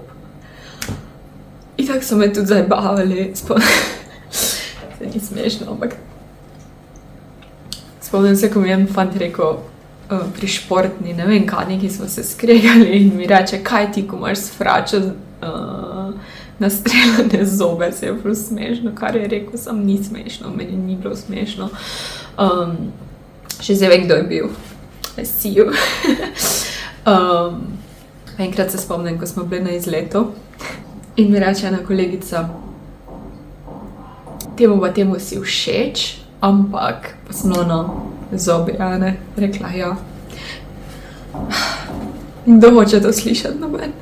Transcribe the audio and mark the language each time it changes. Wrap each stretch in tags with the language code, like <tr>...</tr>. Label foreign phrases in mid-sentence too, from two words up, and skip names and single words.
<sl>Itak so me tudi zabavali, se ni smešno, ampak spomnim se, ko mi je fant rekel pri športni, ne vem kaj, neki smo se skregali in mi reče, kaj ti, ko imaš s fračo nastreljene zobe, se je bilo smešno, kar je rekel, sam ni smešno, meni ni bilo smešno. Še zdaj vem, kdo je bil.</sl> <en>I see you.</en> <sl>Enkrat se spomnim, ko smo bili na izletu in mi reče ena kolegica, temu si všeč, ampak pa sem ono zobe, a ne, rekla, ja. Kdo hoče to slišati, no ben?</sl>